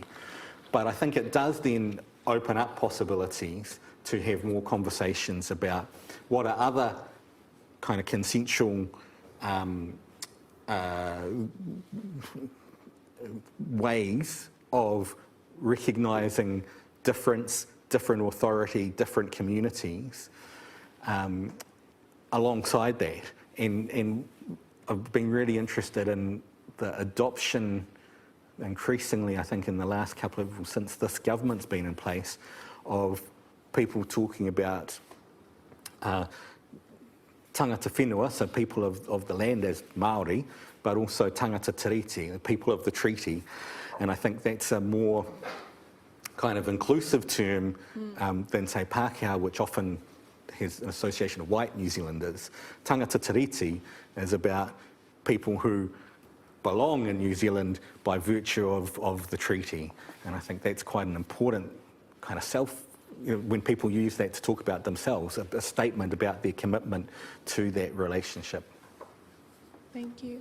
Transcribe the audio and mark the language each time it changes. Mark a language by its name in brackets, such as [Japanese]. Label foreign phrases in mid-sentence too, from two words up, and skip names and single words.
[English] But I think it does then open up possibilities to have more conversations about what are other kind of consensual ways of recognising difference, different authority, different communities alongside that. And I've been really interested in the adoption, increasingly I think in the last couple of, since this government's been in place, of people talking about [Māori] tangata whenua, [English] so people of the land as Māori, but also [Māori] tangata tiriti, [English] the people of the treaty. And I think that's a more kind of inclusive term than, say, Pākehā, which often has an association of white New Zealanders. [Māori] Tangata tiriti [English] is about people who belong in New Zealand by virtue of the treaty. And I think that's quite an important kind of when people use that to talk about themselves, a statement about their commitment to that relationship. Thank you.